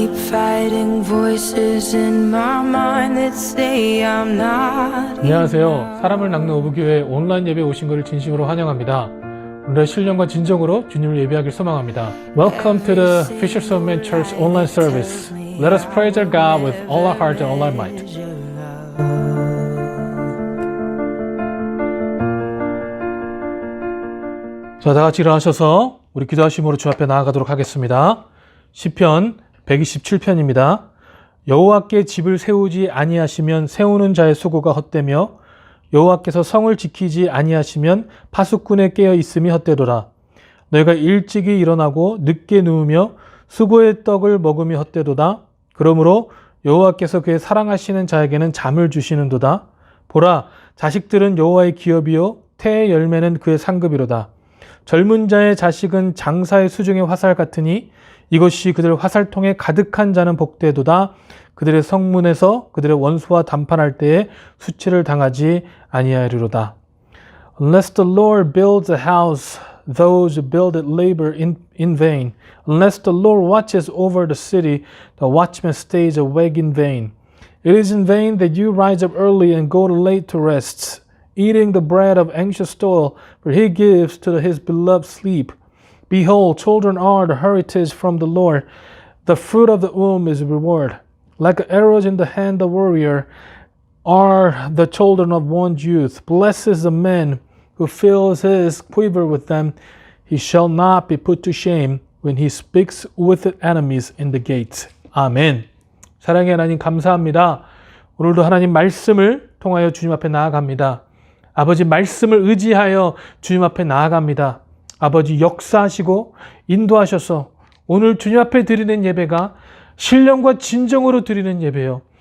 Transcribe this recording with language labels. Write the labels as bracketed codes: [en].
[en] fighting voices in my mind that say I'm not. [ko] 안녕하세요. 사람을 낚는 오브교회 온라인 예배에 오신 것을 진심으로 환영합니다. 오늘의 신령과 진정으로 주님을 예배하길 소망합니다. [en] Welcome to the Fisher of Men Church online service. Let us praise our God with all our heart and all our might. [ko] 자, 다 같이 일어나셔서 우리 기도하심으로 주 앞에 나아가도록 하겠습니다. 시편 127편입니다. 여호와께 집을 세우지 아니하시면 세우는 자의 수고가 헛되며 여호와께서 성을 지키지 아니하시면 파수꾼의 깨어 있음이 헛되도다. 너희가 일찍이 일어나고 늦게 누우며 수고의 떡을 먹음이 헛되도다. 그러므로 여호와께서 그의 사랑하시는 자에게는 잠을 주시는도다. 보라, 자식들은 여호와의 기업이요 태의 열매는 그의 상급이로다. 젊은 자의 자식은 장사의 수중의 화살 같으니 이것이 그들 화살통에 가득한 자는 복되도다. 그들의 성문에서 그들의 원수와 담판할 때에 수치를 당하지 아니하리로다. [en] Unless the Lord builds a house, those who build it labor in vain. Unless the Lord watches over the city, the watchman stays awake in vain. It is in vain that you rise up early and go late to rest, eating the bread of anxious toil, for he gives to his beloved sleep. Behold, children are the heritage from the Lord. The fruit of the womb is reward. Like arrows in the hand of the warrior are the children of one's youth. Blessed is the man who fills his quiver with them. He shall not be put to shame when he speaks with the enemies in the gates. [ko] 아멘. 사랑의 하나님 감사합니다. 오늘도 하나님 말씀을 통하여 주님 앞에 나아갑니다. 아버지 말씀을 의지하여 주님 앞에 나아갑니다. 아버지 역사하시고 인도하셔서 오늘 주님 앞에 드리는 예배가 신령과 진정으로 드리는 예배요.